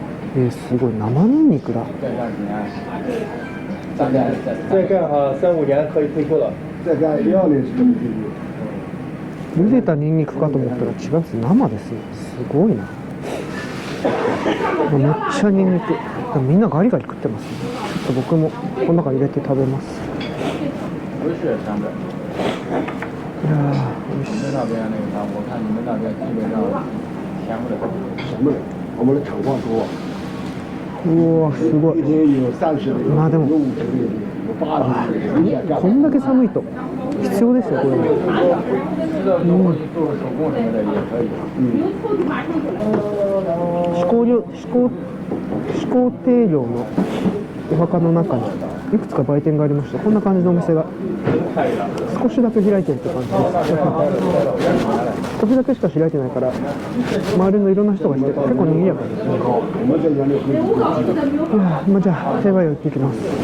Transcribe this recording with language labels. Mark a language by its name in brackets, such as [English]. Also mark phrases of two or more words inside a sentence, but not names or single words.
[Japanese] すごい生ニンニクだ。 [Chinese] 再干哈3、5年可以退休了。再干1、2年是可以退休。 [Japanese] 茹でたニンニクかと思ったら違うんです。生ですよ。すごいな。めっちゃニンニク。みんなガリガリ食ってますね。ちょっと僕もこの中に入れて食べます。美味しい香的。いやー、美味しい。 [Chinese] 你们那边那个啥，我看你们那边基本上甜不了。什么？我们的厂房多， [Japanese] うわ、すごい。 [Chinese] 一天有30的， [Japanese] まあでも [Chinese] 有50的，有80的。 [Japanese] こんだけ寒いと必要ですよ、これ。 [Chinese] 知道中国去做个手工什么的也可以。 [Japanese] 始皇帝陵のお墓の中にいくつか売店がありました。こんな感じのお店が少しだけ開いてるって感じです。少しだけしか開いてないから周りのいろんな人が来て結構賑やかですね。まあ、じゃあ平和屋行ってきます。